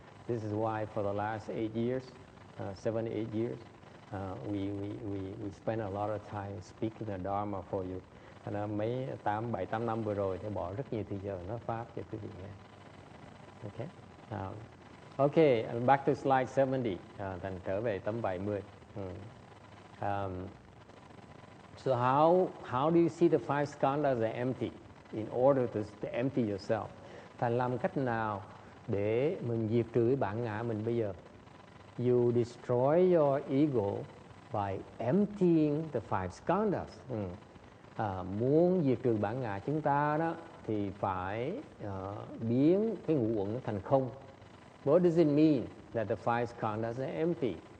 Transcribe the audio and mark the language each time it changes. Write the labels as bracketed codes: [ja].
[en] This is why for the last 8 years, 7 to 8 years, we spend a lot of time speaking the Dharma for you. [vi] Mấy 7-8 năm vừa rồi thì bỏ rất nhiều thời giờ nói pháp cho quý vị nghe. [en] Okay. Okay, back to slide 70. [vi] Thành trở về tấm 70. [en] So how do you see the five skandhas as empty in order to empty yourself? [vi] Thành làm cách nào để mình diệt trừ bản ngã mình bây giờ? [en] You destroy your ego by emptying the five skandhas. [vi] Muốn diệt trừ bản ngã chúng ta đó thì phải biến cái ngũ uẩn thành không. [en] What does it mean that the five skandhas are empty?